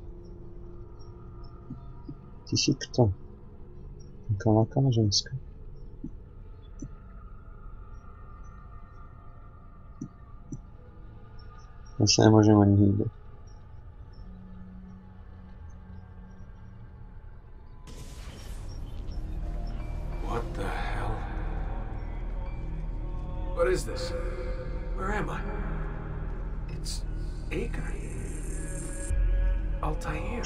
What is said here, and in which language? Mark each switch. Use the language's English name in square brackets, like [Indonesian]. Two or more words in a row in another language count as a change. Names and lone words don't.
[Slovak] Ty si kto? Taká laká ženská. Ja sa nemôžem ani hýbať. [English] What the hell? What is this? Where am I? It's Acre. Altair.